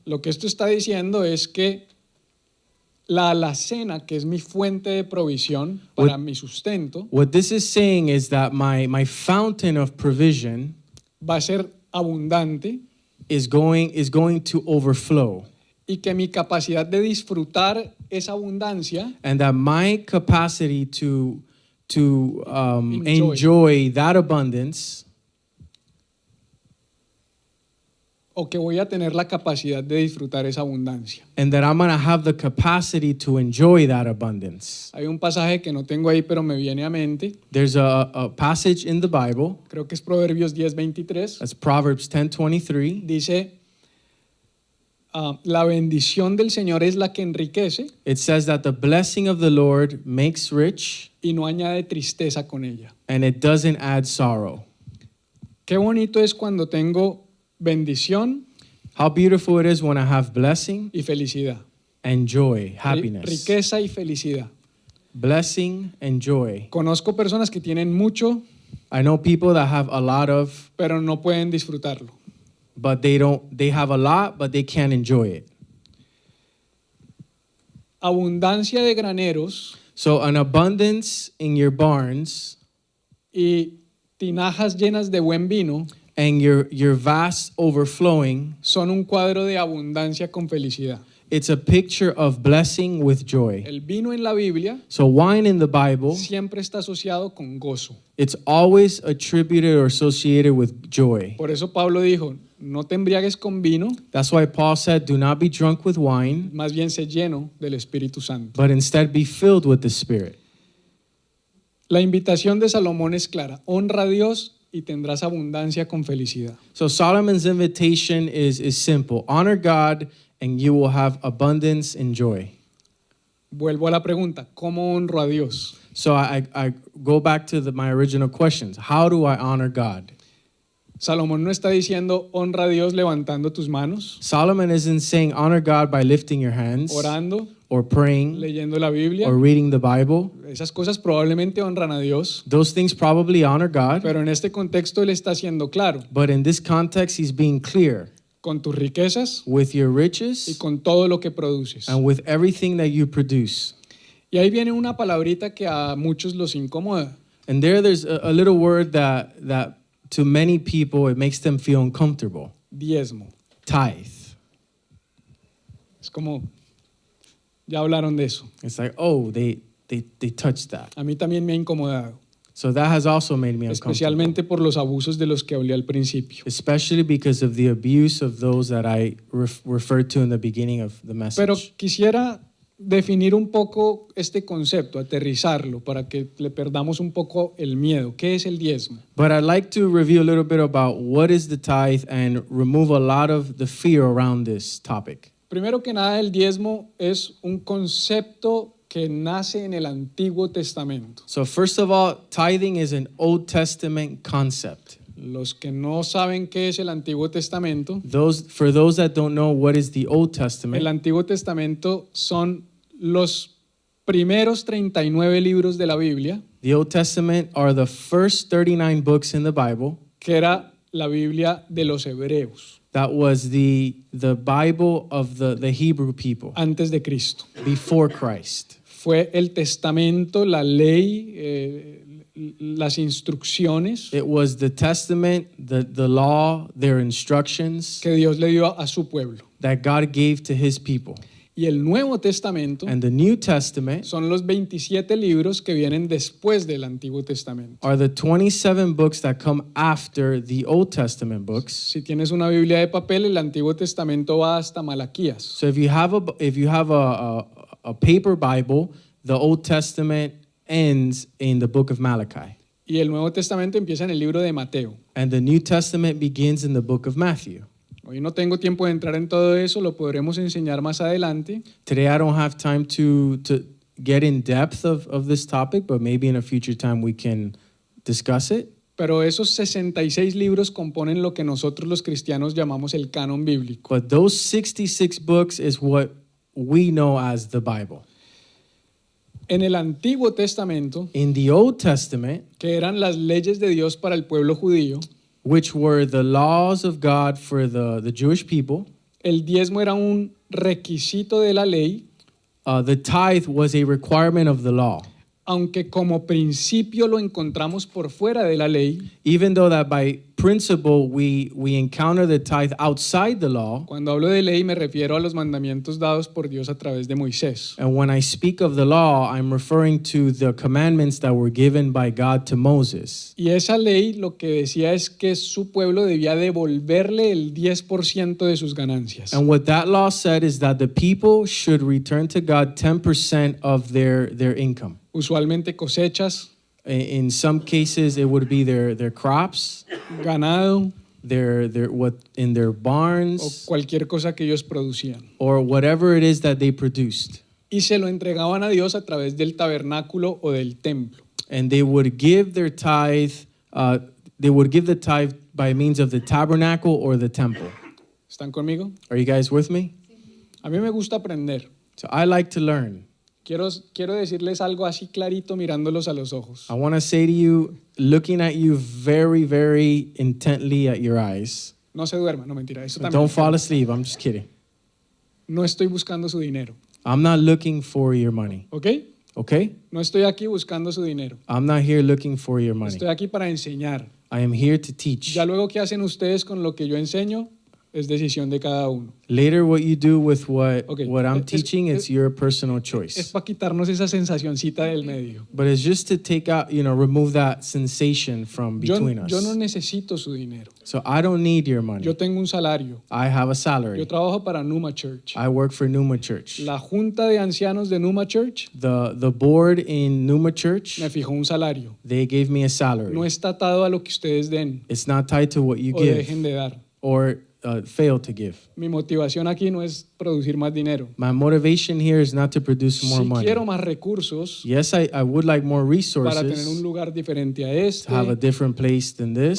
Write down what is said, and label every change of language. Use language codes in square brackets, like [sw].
[es] Lo que esto está diciendo es que la alacena, que es mi fuente de provisión para mi sustento, [en] What this is saying is that my fountain of provision [es] va a ser abundante [en] is going to overflow, [es] y que mi capacidad de disfrutar esa abundancia [en] and that my capacity to Enjoy. enjoy that abundance, [es] o que voy a tener la capacidad de disfrutar esa abundancia. [en] and that I'm going to have the capacity to enjoy that abundance. [es] Hay un pasaje que no tengo ahí, pero me viene a mente. [en] There's a passage in the Bible, [es] Creo que es Proverbios 10:23. [en] that's Proverbs 10:23. [es] Dice, la bendición del Señor es la que enriquece [en] It says that the blessing of the Lord makes rich, [es] y no añade tristeza con ella. [en] and it doesn't add sorrow. [es] Qué bonito es cuando tengo bendición [en] How beautiful it is when I have blessing [es] y felicidad. [en] and joy, happiness. [es] Riqueza y felicidad. [en] Blessing and joy. [es] Conozco personas que tienen mucho, [en] I know people that have a lot of, [es] pero no pueden disfrutarlo. [en] but they have a lot, but they can't enjoy it. [es] Abundancia de graneros [en] So an abundance in your barns [es] y tinajas llenas de buen vino [en] and your vats overflowing, [es] son un cuadro de abundancia con felicidad. [en] it's a picture of blessing with joy. [es] El vino en la Biblia [en] So wine in the Bible, [es] siempre está asociado con gozo. [en] it's always attributed or associated with joy. [es] Por eso Pablo dijo, no te embriagues con vino, [en] That's why Paul said, do not be drunk with wine, [es] más bien sé lleno del Espíritu Santo. [en] but instead be filled with the Spirit. [es] La invitación de Salomón es clara, honra a Dios y tendrás abundancia con felicidad. [en] So Solomon's invitation is simple. Honor God and you will have abundance and joy. [es] Vuelvo a la pregunta, ¿cómo honro a Dios? [en] So I go back to my original questions. How do I honor God? [es] Salomón no está diciendo honra a Dios levantando tus manos, [en] Solomon isn't saying honor God by lifting your hands [es] orando, [en] or praying [es] leyendo la Biblia. [en] or reading the Bible. [es] Esas cosas probablemente honran a Dios, [en] Those things probably honor God, [es] pero en este contexto él está siendo claro, [en] but in this context, he's being clear [es] con tus riquezas [en] with your [es] y [en] riches [es] con todo lo que produces. [en] and with everything that you produce. [es] Y ahí viene una palabrita que a muchos los incomoda. [en] And there's a little word that to many people, it makes them feel uncomfortable. [es] Diezmo. [en] Tithe. [es] Es como, ya hablaron de eso. [en] It's like, oh, they touched that. [es] A mí también me ha incomodado, [en] So that has also made me uncomfortable. [es] especialmente por los abusos de los que hablé al principio. [en] Especially because of the abuse of those that I referred to in the beginning of the message. [es] Pero quisiera definir un poco este concepto, aterrizarlo, para que le perdamos un poco el miedo. ¿Qué es el diezmo? [en] But I'd like to review a little bit about what is the tithe and remove a lot of the fear around this topic. [es] Primero que nada, el diezmo es un concepto que nace en el Antiguo Testamento. [en] So first of all, tithing is an Old Testament concept. [es] Los que no saben qué es el Antiguo Testamento, [en] For those that don't know what is the Old [es] el [en] Testament, [es] Antiguo Testamento son los primeros 39 libros de la Biblia, [en] the Old Testament are the first 39 books in the Bible. [es] que era la Biblia de los hebreos, [en] That was the Bible of the Hebrew people [es] antes de Cristo. [en] before Christ. [es] Fue el testamento, la ley, las instrucciones [en] It was the testament, the law, their instructions [es] que Dios le dio a su pueblo. [en] that God gave to his people. [es] Y el Nuevo Testamento [en] And the New Testament [es] son los 27 libros que vienen después del Antiguo Testamento. [en] are the 27 books that come after the Old Testament books. [es] Si tienes una Biblia de papel, el Antiguo Testamento va hasta Malaquías. [en] So if you have a paper Bible, the Old Testament ends in the book of Malachi. [es] Y el Nuevo Testamento empieza en el libro de Mateo. [en] And the New Testament begins in the book of Matthew. [es] Hoy no tengo tiempo de entrar en todo eso, lo podremos enseñar más adelante. [en] Today I don't have time to get in depth of this topic, but maybe in a future time we can discuss it. [es] Pero esos 66 libros componen lo que nosotros los cristianos llamamos el canon bíblico. [en] But those 66 books is what we know as the Bible. [es] En el Antiguo Testamento, [en] In the Old Testament, [es] que eran las leyes de Dios para el pueblo judío, [en] which were the laws of God for the Jewish people, [es] el diezmo era un requisito de la ley, [en] the tithe was a requirement of the law. [es] aunque como principio lo encontramos por fuera de la ley. [en] Even though that by principle we encounter the tithe outside the law, [es] Cuando hablo de ley me refiero a los mandamientos dados por Dios a través de Moisés. [en] and when I speak of the law, I'm referring to the commandments that were given by God to Moses. [es] Y esa ley lo que decía es que su pueblo debía devolverle el 10% de sus ganancias. [en] And what that law said is that the people should return to God 10% of their income. [es] Usualmente cosechas, [en] In some cases, it would be their crops, [es] ganado [en] their what in their [es] o [en] barns, [es] cualquier cosa que ellos producían. [en] or whatever it is that they produced. [es] Y se lo entregaban a Dios a través del tabernáculo o del templo. [en] And they would give their tithe. They would give the tithe by means of the tabernacle or the temple. [es] ¿Están conmigo? [en] Are you guys with me? [es] A mí me gusta aprender. [en] So I like to learn. [es] Quiero decirles algo así clarito mirándolos a los ojos. [en] I want to say to you, looking at you very, very intently at your eyes. [es] No se duerman, no mentira. Eso también. [en] Don't fall asleep. I'm just kidding. [es] No estoy buscando su dinero, [en] I'm not looking for your money. [es] ¿ok? [en] Okay? [es] No estoy aquí buscando su dinero. [en] I'm not here looking for your money. [es] Estoy aquí para enseñar. [en] I am here to teach. [es] Ya luego qué hacen ustedes con lo que yo enseño es decisión de cada uno. [en] Later, what you do with what Okay. I'm [es] Es- [en] teaching, it's your personal [es] Es [en] choice. [es] para quitarnos esa sensacioncita del medio. [en] But it's just to take out, remove that sensation from [es] Yo [en] between us. [es] no necesito su dinero. [en] So I don't need your money. [es] Yo tengo un salario. [en] I have a salary. [es] trabajo para Numa Church. [en] I work for Numa Church. [es] La junta de ancianos de Numa Church [en] The board in Numa Church, [es] me fijó un salario. [en] they gave me a salary. [es] No está atado a lo que ustedes den [en] It's not tied to what you [es] o [en] give [es] dejen de dar. [en] or fail to give. [es] Mi motivación aquí no es producir más dinero. [en] My motivation here is not to produce more [es] Si [en] money. [es] quiero más recursos [en] Yes, I would like more [es] para tener un [en] resources, [es] lugar diferente a [en] to [es] este, [en] have a different place than this,